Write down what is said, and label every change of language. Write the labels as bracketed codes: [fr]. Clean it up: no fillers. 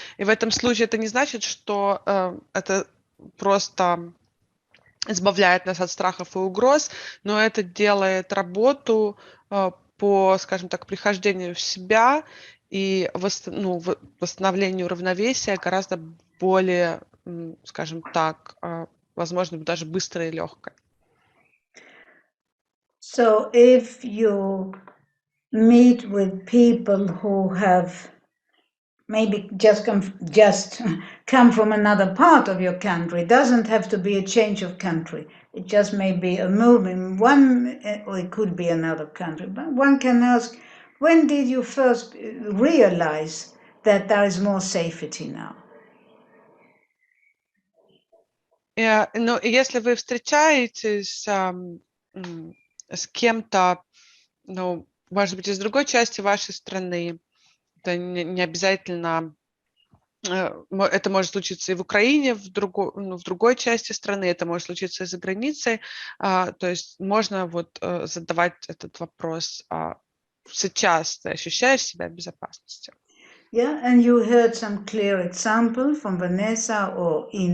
[ru] И в этом случае это не значит, что это просто избавляет нас от страхов и угроз, но это делает работу по, скажем так, прихождению в себя и восстановлению равновесия гораздо более, скажем так, возможно, даже быстрое и легкое. [en] So if you meet with people who have maybe just come from another part of your country, it doesn't have to be a change of country. It just may be a move in one, or it could be another country. But one can ask, when did you first realize that there is more safety now? [ru] Ну, если вы встречаетесь с кем-то, ну, может быть, из другой части вашей страны, это не обязательно, это может случиться и в Украине, в другой части страны, это может случиться и за границей, то есть можно вот задавать этот вопрос: сейчас ты ощущаешь себя в безопасности? [en] Yeah, and you heard some clear example from Vanessa or